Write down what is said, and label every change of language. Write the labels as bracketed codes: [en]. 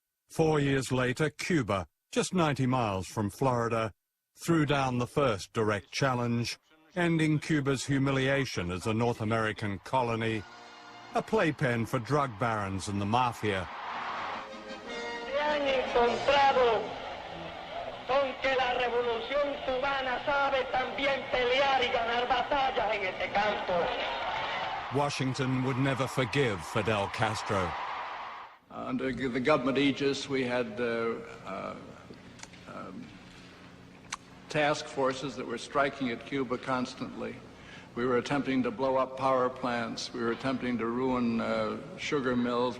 [en] 4 years later, Cuba, just 90 miles from Florida, threw down the first direct challenge, ending Cuba's humiliation as a North American colony, a playpen for drug barons and the mafia. [es] Se han encontrado con que la revolución cubana sabe también pelear y ganar batallas en este campo. [en] Washington would never forgive Fidel Castro. Under the government aegis, we had task forces that were striking at Cuba constantly. We were attempting to blow up power plants. We were attempting to ruin sugar mills.